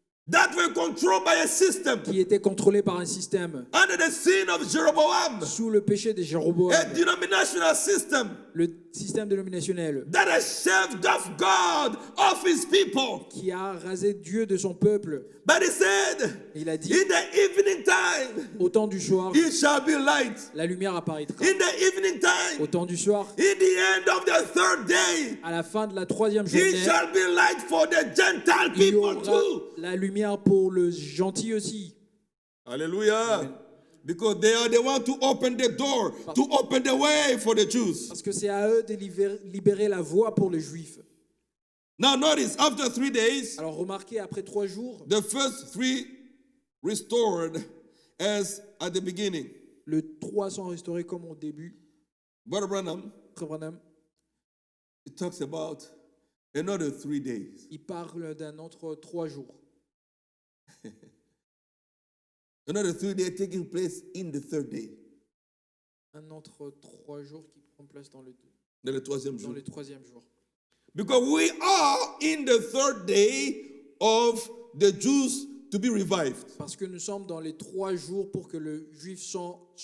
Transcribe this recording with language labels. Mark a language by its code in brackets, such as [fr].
[en] that were controlled by a system [fr] qui étaient contrôlés par un système [en] under the sin of Jeroboam, [fr] sous le péché de Jéroboam, [en] a denominational system [fr] le système dénominationnel [en] that has shaved off God of his people. [fr] qui a rasé Dieu de son peuple. [en] But he said, [fr] Il a dit, [en] in the evening time, [fr] au temps du soir, [en] it shall be light. [fr] la lumière apparaîtra. [en] In the evening [fr] Au [en] time, [fr] temps du soir, [en] in the end of the third day, [fr] à la fin de la 3e [en] it [fr] journée, [en] shall be light for the Gentile [fr] il y [en] people [fr] aura [en] too. [fr] la lumière pour le gentil aussi. [en] Hallelujah. Because they are the one to open the door, to open the way for the Jews. [fr] Parce que c'est à eux de libérer la voie pour les Juifs. [en] Now notice, after 3 days, [fr] Alors remarquez, après 3 jours, [en] the first 3 restored as at the beginning. [fr] les 3 sont restaurés comme au début. [en] Brother Branham, [fr] Frère Branham, [en] it talks about another 3 days. [fr] il parle d'un autre 3 jours. [en] Another 3 days taking place in the third day. [fr] Un autre 3 jours qui prend place dans Dans le troisième jour. le 3e jour. [en] Because we are in the third day of the Jews to be revived. [fr] Parce que nous sommes dans les 3 jours pour que le Juif soit...